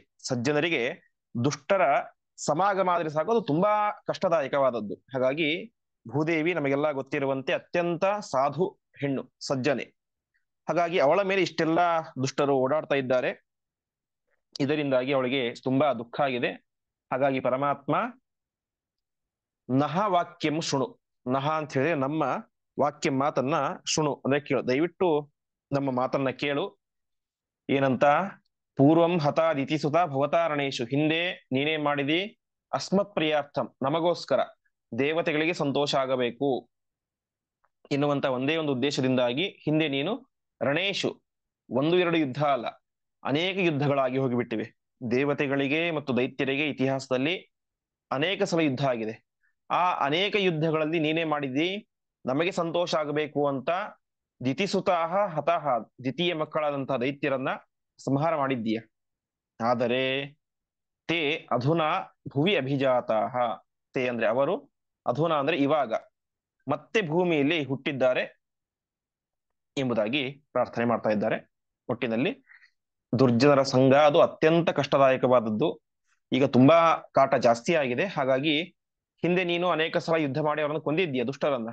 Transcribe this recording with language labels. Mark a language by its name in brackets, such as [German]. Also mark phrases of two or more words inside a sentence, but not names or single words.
[Kannada] ಸಜ್ಜನರಿಗೆ ದುಷ್ಟರ ಸಮಾಗಮ ಆದ್ರೆ ಸಾಕು, ಅದು ತುಂಬಾ ಕಷ್ಟದಾಯಕವಾದದ್ದು. ಹಾಗಾಗಿ ಭೂದೇವಿ ನಮಗೆಲ್ಲ ಗೊತ್ತಿರುವಂತೆ ಅತ್ಯಂತ ಸಾಧು ಹೆಣ್ಣು, ಸಜ್ಜನೆ. ಹಾಗಾಗಿ ಅವಳ ಮೇಲೆ ಇಷ್ಟೆಲ್ಲ ದುಷ್ಟರು ಓಡಾಡ್ತಾ ಇದ್ದಾರೆ. ಇದರಿಂದಾಗಿ ಅವಳಿಗೆ ತುಂಬಾ ದುಃಖ ಆಗಿದೆ. [Sanskrit] ಹಾಗಾಗಿ ಪರಮಾತ್ಮ ನಹ ವಾಕ್ಯಂ ಶೃಣು. [Kannada] ನಹ ಅಂತ ಹೇಳಿದ್ರೆ ನಮ್ಮ ವಾಕ್ಯ, ಮಾತನ್ನ ಶೃಣು ಅಂದ್ರೆ ಕೇಳು, ದಯವಿಟ್ಟು ನಮ್ಮ ಮಾತನ್ನ ಕೇಳು. [Sanskrit] ಏನಂತ? ಪೂರ್ವಂ ಹತಾದಿತಿ ಸುತ ಭವತಾರಣೇಶು. [Kannada] ಹಿಂದೆ ನೀನೇ ಮಾಡಿದಿ [Sanskrit] ಅಸ್ಮತ್ ಪ್ರಿಯಾರ್ಥಂ, [Kannada] ನಮಗೋಸ್ಕರ, ದೇವತೆಗಳಿಗೆ ಸಂತೋಷ ಆಗಬೇಕು ಎನ್ನುವಂತ ಒಂದೇ ಒಂದು ಉದ್ದೇಶದಿಂದಾಗಿ ಹಿಂದೆ ನೀನು ರಣೇಶು, ಒಂದು ಎರಡು ಯುದ್ಧ ಅಲ್ಲ, ಅನೇಕ ಯುದ್ಧಗಳಾಗಿ ಹೋಗಿಬಿಟ್ಟಿವೆ. ದೇವತೆಗಳಿಗೆ ಮತ್ತು ದೈತ್ಯರಿಗೆ ಇತಿಹಾಸದಲ್ಲಿ ಅನೇಕ ಸಲ ಯುದ್ಧ ಆಗಿದೆ. ಆ ಅನೇಕ ಯುದ್ಧಗಳಲ್ಲಿ ನೀನೇ ಮಾಡಿದ್ದಿ ನಮಗೆ ಸಂತೋಷ ಆಗಬೇಕು ಅಂತ [Sanskrit] ದಿತಿಸುತಾಹ ಹತಃ, [Kannada] ದ್ವಿತೀಯ ಮಕ್ಕಳಾದಂತಹ ದೈತ್ಯರನ್ನ ಸಂಹಾರ ಮಾಡಿದ್ದೀಯ. [Sanskrit] ಆದರೆ ತೇ ಅಧುನಾ ಭುವಿ ಅಭಿಜಾತಾಹ. [Kannada] ತೇ ಅಂದ್ರೆ ಅವರು, ಅಧುನಾ ಅಂದ್ರೆ ಇವಾಗ, ಮತ್ತೆ ಭೂಮಿಯಲ್ಲಿ ಹುಟ್ಟಿದ್ದಾರೆ ಎಂಬುದಾಗಿ ಪ್ರಾರ್ಥನೆ ಮಾಡ್ತಾ ಇದ್ದಾರೆ. ಒಟ್ಟಿನಲ್ಲಿ ದುರ್ಜನರ ಸಂಘ ಅದು ಅತ್ಯಂತ ಕಷ್ಟದಾಯಕವಾದದ್ದು. ಈಗ ತುಂಬಾ ಕಾಟ ಜಾಸ್ತಿ ಆಗಿದೆ. ಹಾಗಾಗಿ ಹಿಂದೆ ನೀನು ಅನೇಕ ಸಲ ಯುದ್ಧ ಮಾಡಿ ಅವರನ್ನು ಕೊಂದಿದ್ದೀಯ, ದುಷ್ಟರನ್ನ.